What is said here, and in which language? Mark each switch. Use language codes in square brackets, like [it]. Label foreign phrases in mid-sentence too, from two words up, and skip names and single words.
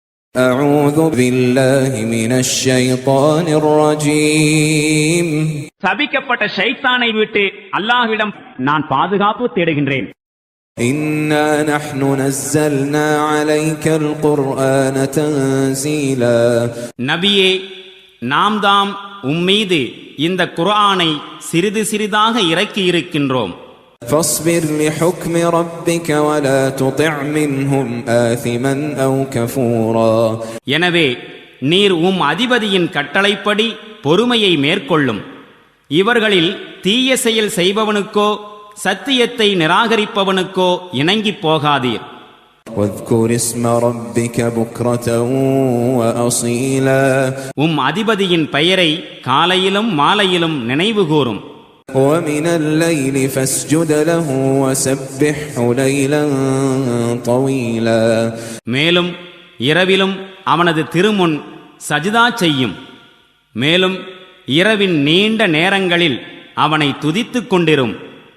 [ar] أعوذ بالله من الشيطان الرجيم. [ta] சபிக்கப்பட்ட ஷைத்தானை விட்டு அல்லாஹ்விடம் நான் பாதுகாப்பு தேடுகின்றேன். [ar] إنا نحن نزلنا عليك القرآن تنزيلا. [ta] நபியே, நாம் தாம் உம்மீது இந்த குர்ஆனை சிறிது சிறிதாக இறக்கி இருக்கின்றோம். [ar] فاصبر لحكم ربك ولا تطع منهم آثما أو كفورا. [ta] எனவே நீர் அதிபதியின் கட்டளைப்படி பொறுமையை மேற்கொள்ளும். இவர்களில் தீய செயல் செய்பவனுக்கோ சத்தியத்தை நிராகரிப்பவனுக்கோ இணங்கிப் போகாதீர். [ar] واذكر اسم ربك بكرة وأصيلا. [ta] அதிபதியின் பெயரை காலையிலும் மாலையிலும் நினைவு கூறும். [ar] ومن الليل فاسجد له وسبحه ليلا طويلا. [ta] மேலும் இரவிலும் அவனது திருமுன் சஜிதா செய்யும். மேலும் இரவின் நீண்ட நேரங்களில் அவனை துதித்துக் கொண்டிரும்.